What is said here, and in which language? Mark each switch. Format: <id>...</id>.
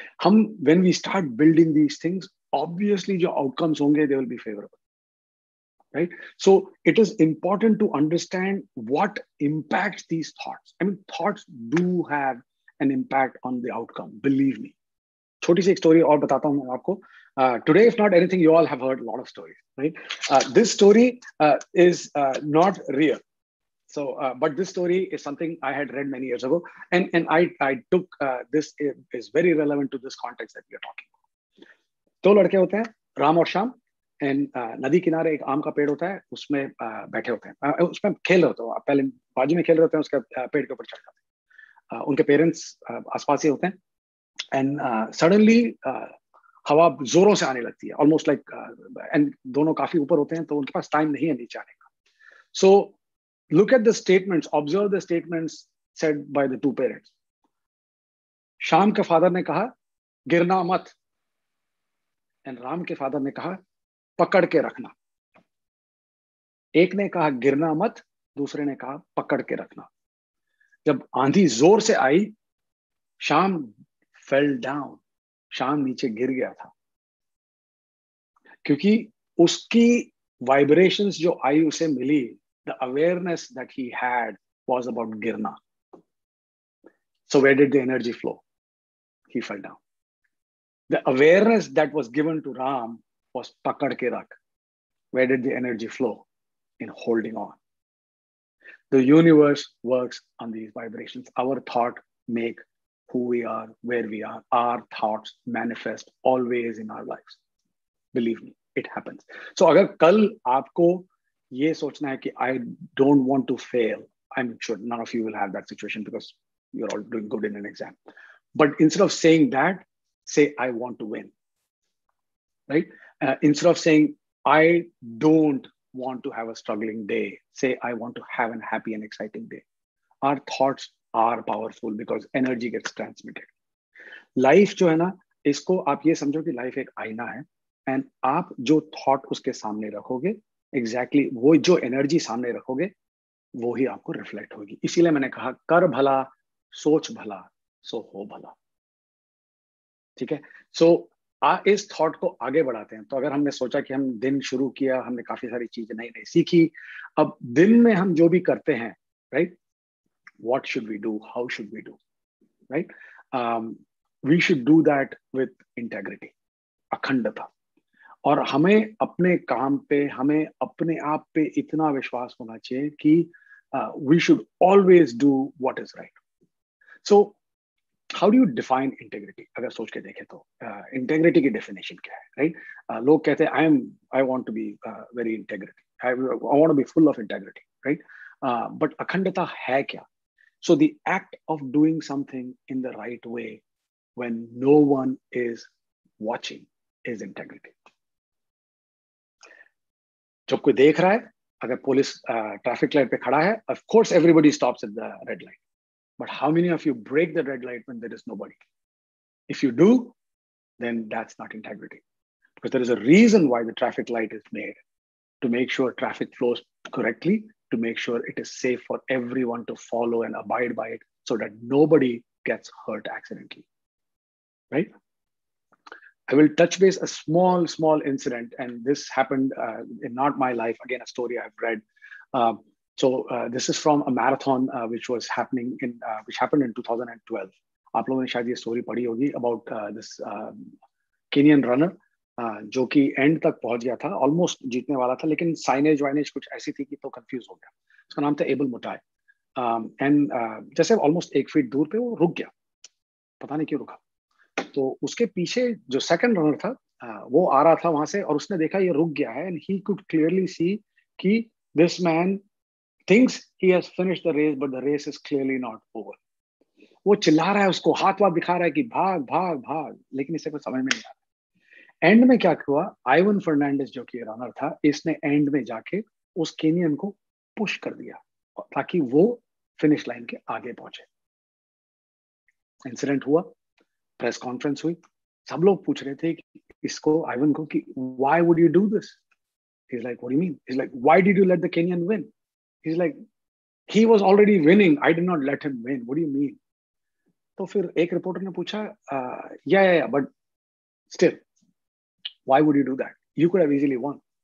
<en>When we start building these things, obviously your outcomes</en> <hi>honge,</hi> <en>they will be favorable, right? So it is important to understand what impacts these thoughts. I mean, thoughts do have an impact on the outcome, believe me.</en> <hi>छोटी सी एक story और बताता हूँ आपको.</hi> <en>Today, if not anything, you all have heard a lot of stories, right? This story is not real. So, but this story is something I had read many years ago, and I took this is very relevant to this context that we are talking about.</en> <hi>दो लड़के होते हैं, राम और Shyam, and नदी किनारे एक आम का पेड़ होता है, उसमें बैठे होते हैं, उसमें खेल रहे होते हैं, पहले बाजू में खेल रहे होते हैं, उसके पेड़ के ऊपर चढ़ जाते हैं, उनके पेरेंट्स आसपास ही होते हैं,</hi> <en>and suddenly</en> <hi>हवा जोरों से आने लगती है,</hi> <en>almost like,</en> <hi>and दोनों काफी ऊपर होते हैं, तो उनके पास टाइम नहीं है नीचे आने का.</hi> <en>So look at the statements, observe the statements said by the two parents.</en> <hi>Shyam के फादर ने कहा गिरना मत, and राम के फादर ने कहा पकड़ के रखना. एक ने कहा गिरना मत, दूसरे ने कहा पकड़ के रखना. जब आंधी जोर से आई, श्याम</hi> <en>fell down,</en> <hi>श्याम नीचे गिर गया था, क्योंकि उसकी वाइब्रेशंस जो आई उसे मिली,</hi> <en>the awareness that he had was about girna. So where did the energy flow? He fell down. The awareness that was given to Ram was</en> <hi>pakad ke rakh.</hi> <en>Where did the energy flow? In holding on. The universe works on these vibrations. Our thought make who we are, where we are. Our thoughts manifest always in our lives. Believe me, it happens. So</en> <hi>अगर कल आपको ये सोचना है कि</hi> <en>I don't want to fail, I'm sure none of you will have that situation because you're all doing good in an exam. But instead of saying that, say I want to win, right? Instead of saying I don't want to have a struggling day, say I want to have a happy and exciting day. Our thoughts are powerful because energy gets transmitted.</en> <hi>Life जो है ना, इसको आप ये समझो कि life एक आईना है, and आप जो thought उसके सामने रखोगे, exactly वो जो energy सामने रखोगे, वो ही आपको reflect होगी. इसीलिए मैंने कहा कर भला, सोच भला, सो हो भला. ठीक है? So इस थॉट को आगे बढ़ाते हैं. तो अगर हमने सोचा कि हम दिन शुरू किया, हमने काफी सारी चीजें नई नई सीखी, अब दिन में हम जो भी करते हैं, right?</hi> <en>What should we do? How should we do? Right? We should do that with integrity, अखंडता.</en> <hi>और हमें अपने काम पे, हमें अपने आप पे इतना विश्वास होना चाहिए कि</hi> <en>we should always do what is right. So how do you define integrity?</en> <hi>अगर सोच के देखें तो</hi> <en>integrity</en> <hi>की</hi> <en>definition</en> <hi>क्या है,</hi> <en>right?</en> <hi>लोग कहते हैं</hi> <en>I want to be very integrity. I want to be full of integrity, right?</en> <hi>But अखंडता है क्या?</hi> <en>So the act of doing something in the right way when no one is watching is integrity.</en> <hi>जब कोई देख रहा है, अगर police traffic light पे खड़ा है,</hi> <en>of course everybody stops at the red light. But how many of you break the red light when there is nobody? If you do, then that's not integrity. Because there is a reason why the traffic light is made, to make sure traffic flows correctly, to make sure it is safe for everyone to follow and abide by it so that nobody gets hurt accidentally, right? I will touch base a small incident, and this happened in not my life. Again, a story I've read. So this is from a marathon which happened in 2012.</en> <hi>आप लोगों ने शायद ये story पढ़ी होगी</hi> <en>about this Kenyan runner</en> <hi>जो कि end तक पहुंच गया था, almost जीतने वाला था, लेकिन signage वाइनेज कुछ ऐसी थी कि तो confuse हो गया. उसका नाम था एबल मुटाई. And जैसे almost 1 फीट दूर पे वो रुक गया, पता नहीं क्यों रुका. तो उसके पीछे जो</hi> <en>second runner</en> <hi>था वो आ रहा था वहां से, और उसने देखा ये रुक गया है,</hi> <en>and he could clearly see</en> <hi>कि</hi> <en>this man thinks he has finished the race, but the race is clearly not over.</en> <hi>वो चिल्ला रहा है, उसको हाथ वाथ दिखा रहा है कि भाग भाग भाग, लेकिन इसे कुछ समझ में नहीं आ रहा. एंड में क्या हुआ, आइवन फर्नांडिस जो कि रनर था, इसने एंड में जाके उस केनियन को पुश कर दिया ताकि वो फिनिश लाइन के आगे पहुंचे। इंसिडेंट हुआ, प्रेस कॉन्फ्रेंस हुई, सब लोग पूछ रहे थे कि इसको, आइवन को, कि</hi> <en>Why would you do this? He's like, what do you mean? He's like, why did you let the Kenyan win? He's like, he was already winning. I did not let him win. What do you mean?</en> <hi>तो फिर एक reporter ने पूछा,</hi> <en>yeah, but still, why would you do that? You could have easily won.</en>